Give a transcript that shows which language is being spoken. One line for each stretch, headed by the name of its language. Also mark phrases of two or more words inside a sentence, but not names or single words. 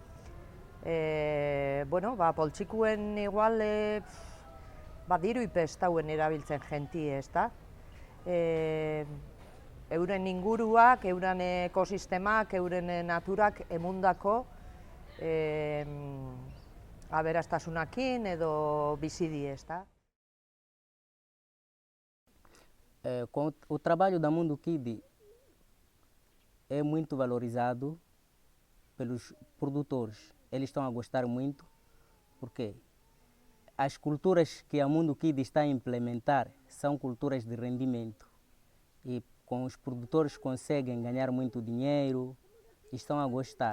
Basque: Poltsikuen igual diru ipestauen erabiltzen jentie, ezta? Euren inguruak, euren ekosistemak, euren naturak emundako aberastasunakin edo bizi die, ezta?
Portuguese: O trabalho da Mundukide é muito valorizado pelos produtores. Eles estão a gostar muito porque as culturas que a Mundukide está a implementar são culturas de rendimento e com os produtores conseguem ganhar muito dinheiro e estão a gostar.